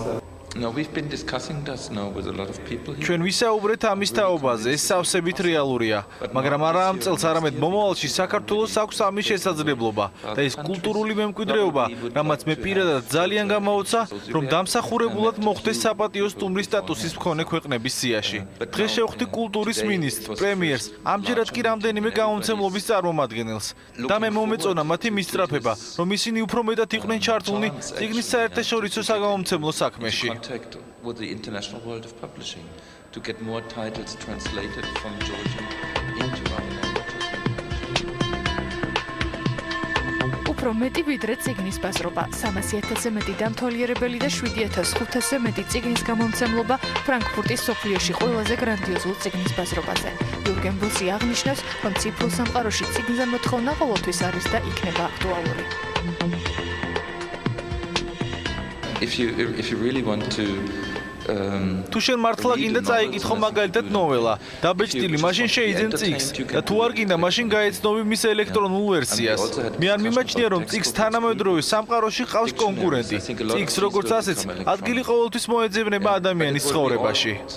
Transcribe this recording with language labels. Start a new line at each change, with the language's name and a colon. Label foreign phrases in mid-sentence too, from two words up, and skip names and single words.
Georgian: ჩვენ ვისაუბრეთ ამის თაობაზე, ეს სავსებით რეალურია, მაგრამ არა ამ წელს, არამედ მომავალში საქართველოს აქვს ამის შესაძლებლობა და ეს კულტურული მემკვიდრეობა, რამაც მე პირადად ძალიან გამაოცა, რომ დამსახურებულად მოხდეს საპატიო სტუმრის სტატუსის მქონე ქვეყნების სიაში. დღეს შევხვდი კულტურის მინისტრს, პრემიერს, ამჯერად კი რამდენიმე გამომცემლობის წარმომადგენელს და მე მომეწონა მათი მისწრაფება, რომ ისინი უფრო მეტად იყვნენ ჩართულნი წიგნის საერთაშორისო საგამომცემლო საქმეში.
English: With the international world of publishing to get more titles translated from Georgian into other languages.
Georgian: უფრო მეტი ვიდრე წიგნის ბაზრობა, 300,000-ზე მეტი დამთვალიერებელი და 7,500-ზე მეტი წიგნის გამომცემლობა ფრანკფურტის სოფლიოში ყველაზე გრანდიოზულ წიგნის ბაზრობაზე. იურგენ ბოსი აღნიშნავს, რომ ციფრულ სამყაროში წიგნზე მოთხოვნა ყოველთვის არის და იქნება აქტუალური.
English: If you really want to
Georgian: თუ შენ მართლა გინდა წაიკითხო მაგალითად ნოველა, დაბეჭდილი მაშინ შეიძენ წიგნს და თუ არ გინდა მაშინ გაეცნობი მის ელექტრონულ ვერსიას. მე არ მიმაჩნია რომ წიგნს თანამედროვე სამყაროში ყავს კონკურენტი. წიგნს როგორც ასეც ადგილი ყოველთვის მოეძებნება ადამიანის ცხოვრებაში.